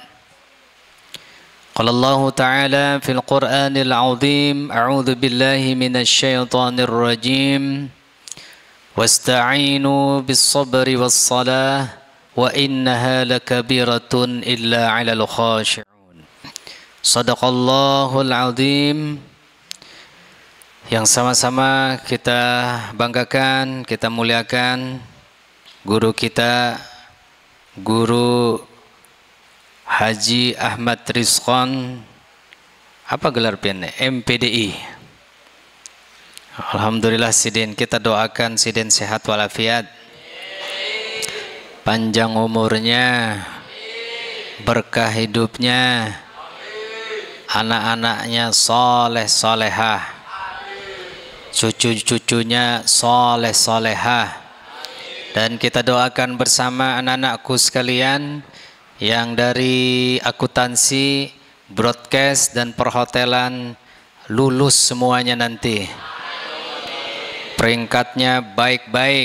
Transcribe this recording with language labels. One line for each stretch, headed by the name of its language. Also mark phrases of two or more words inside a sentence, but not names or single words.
Arabic: قال الله تعالى في القرآن العظيم أعوذ بالله من الشيطان الرجيم واستعينوا بالصبر والصلاة وإنها لكبيرة إلا على الخاشعون صدق الله العظيم.
Indonesian: Yang sama-sama kita banggakan, kita muliakan guru kita, Guru Haji Ahmad Rizqan,
Banjar: apa gelar piannya? MPDI.
Indonesian: Alhamdulillah Sidin, kita doakan Sidin sehat walafiat, panjang umurnya, berkah hidupnya, anak-anaknya soleh solehah, cucu-cucunya soleh solehah, dan kita doakan bersama anak-anakku sekalian yang dari akuntansi, broadcast dan perhotelan lulus semuanya nanti. Peringkatnya baik-baik.